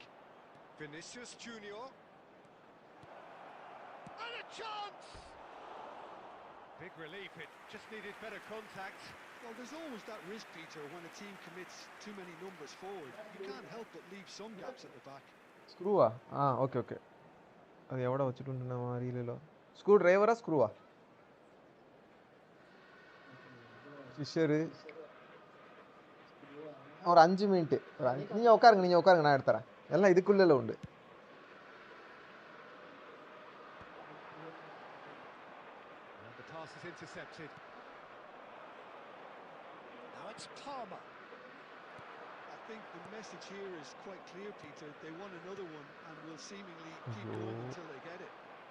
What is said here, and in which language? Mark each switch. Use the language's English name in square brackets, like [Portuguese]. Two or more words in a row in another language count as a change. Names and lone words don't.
[English] Vinicius Junior. And a chance! Big relief, it just needed better contact. Well, there's always that risk, Peter, when a team commits too many numbers forward. You can't help but leave some gaps at the back. [Malayalam] സ്ക്രൂവാ ഓക്കെ ഓക്കെ അത് എവിടെ വെച്ചിട്ടുണ്ട് അറിയില്ലല്ലോ സ്ക്രൂ ഡ്രൈവറാ സ്ക്രൂവാ ഫിഷർ [Tamil] ஒரு 5 மினிட் நீங்கள் உட்காருங்க நான் எடுத்துறேன் எல்லாம் இதுக்குள்ளே உண்டு [English] And the pass is intercepted. Now it's Palmer. I think the message here is quite clear, Peter. They want another one and will seemingly keep going until they get it.